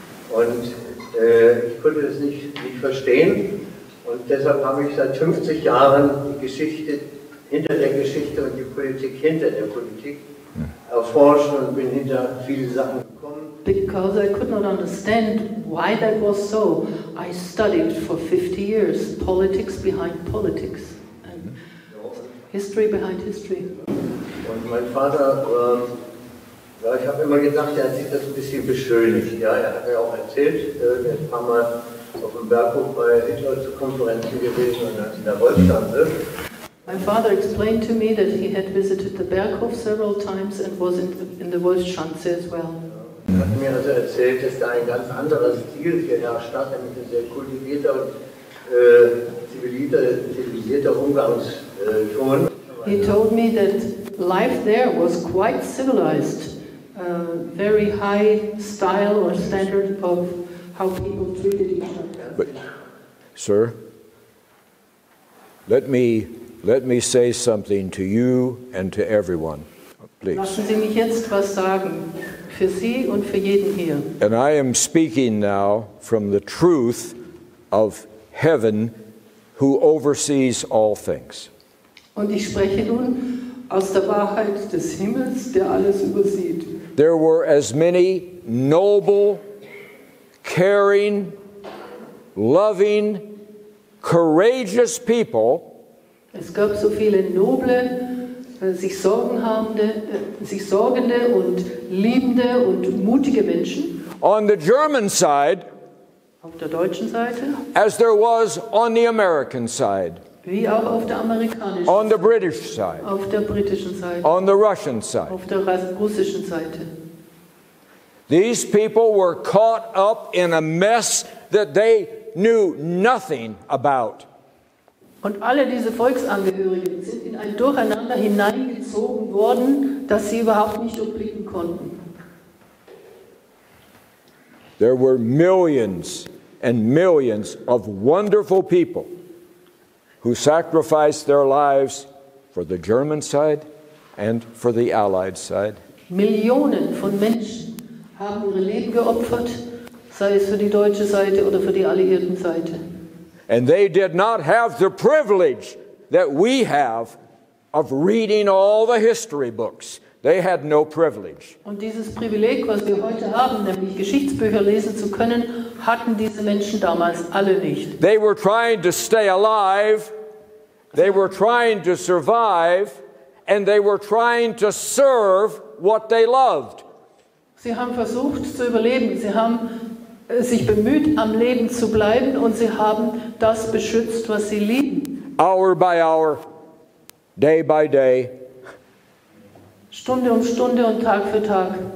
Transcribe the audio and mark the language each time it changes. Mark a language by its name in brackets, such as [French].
[German] Und ich konnte das nicht verstehen. Und deshalb habe ich seit 50 Jahren die Geschichte hinter der Geschichte und die Politik hinter der Politik erforscht und bin hinter viele Sachen gekommen. [English] Because I could not understand why that was so, I studied for 50 years politics behind politics and history behind history. [German] Und mein Vater, ja, ich habe immer gedacht, er hat sich das ein bisschen beschönigt. Ja, er hat mir auch erzählt, er ist ein paar Mal auf dem Berghof bei Hitler zu Konferenzen gewesen und in der Wollschanze. [English] My father explained to me that he had visited the Berghof several times and was in the Wolfschanze as well. [German] Er hat mir also erzählt, dass da ein ganz anderer Stil geherrscht hat, nämlich ein sehr kultivierter und zivilisierter Umgangston. [English] He told me that life there was quite civilized, very high style or standard of how people treated each other. But, sir, let me say something to you and to everyone, please. [German] Lassen Sie mich jetzt was sagen, für Sie und für jeden hier. [English] And I am speaking now from the truth of heaven, who oversees all things. [German] Und ich spreche nun aus der Wahrheit des Himmels, der alles übersieht. [English] There were as many noble, caring, loving, courageous people. [German] Es gab so viele noble, sich sorgende und liebende und mutige Menschen [English] On the German side, [German] auf der deutschen Seite, [English] as there was on the American side. [German] Wie auch auf der amerikanischen [English] on the [German] Seite, [English] British side, [German] auf der britischen Seite, [English] on the Russian side. [German] auf der russischen Seite. [English] These people were caught up in a mess that they knew nothing about. [German] Und alle diese Volksangehörigen sind in ein Durcheinander hineingezogen worden, das sie überhaupt nicht durchblicken konnten. [English] There were millions and millions of wonderful people who sacrificed their lives for the German side and for the Allied side. [German] Millionen von Menschen haben ihre Leben geopfert, sei es für die deutsche Seite oder für die alliierten Seite. [English] And they did not have the privilege that we have of reading all the history books. They had no privilege. [German] Und dieses Privileg, was wir heute haben, nämlich Geschichtsbücher lesen zu können, hatten diese Menschen damals alle nicht. [English] They were trying to stay alive, they were trying to survive, and they were trying to serve what they loved. [German] Sie haben versucht zu überleben, sie haben sich bemüht, am Leben zu bleiben, und sie haben das beschützt, was sie lieben. [English] Hour by hour, day by day. [German] Stunde um Stunde und Tag für Tag.